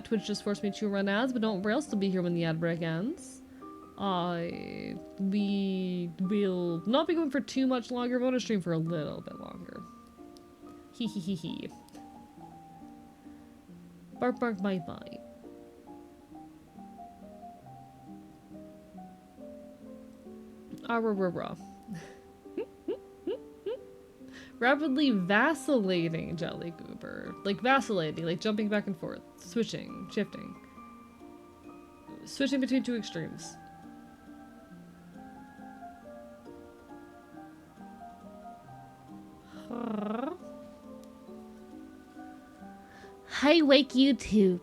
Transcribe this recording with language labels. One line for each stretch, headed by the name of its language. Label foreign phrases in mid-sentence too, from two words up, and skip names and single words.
English: Twitch just forced me to run ads, but don't worry, I'll still be here when the ad break ends. We will not be going for too much longer. We're gonna stream for a little bit longer. Hee hee hee hee. Bark bark bite bite. Ah rah rah rah. Rapidly vacillating jelly goober. Like vacillating, like jumping back and forth. Switching, shifting. Switching between two extremes. I wake you too.